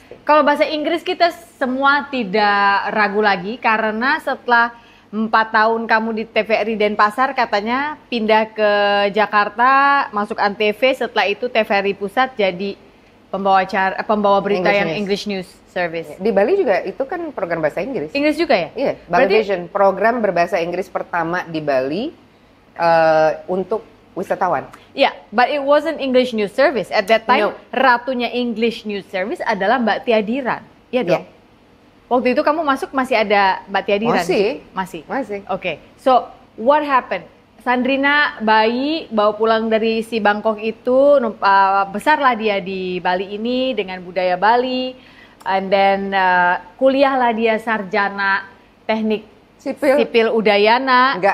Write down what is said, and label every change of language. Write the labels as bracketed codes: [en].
[id] Kalau bahasa Inggris kita semua tidak ragu lagi karena setelah 4 tahun kamu di TVRI Denpasar katanya pindah ke Jakarta, masuk Antv, setelah itu TVRI Pusat jadi pembawa berita yang English News Service. Di Bali juga itu kan program bahasa Inggris. Inggris juga ya? Iya, Bali Vision, program berbahasa Inggris pertama di Bali untuk wisatawan. [en] Yeah, but it wasn't English News Service. At that time, No. [id] ratunya English News Service adalah Mbak Tia Diran. Iya dong? Waktu itu kamu masuk masih ada Mbak Tia Diran? Masih. [en] Oke, so what happened? [id] Sandrina bayi bawa pulang dari si Bangkok itu, besarlah dia di Bali ini dengan budaya Bali, [en] and then [id] kuliahlah dia sarjana teknik sipil Udayana.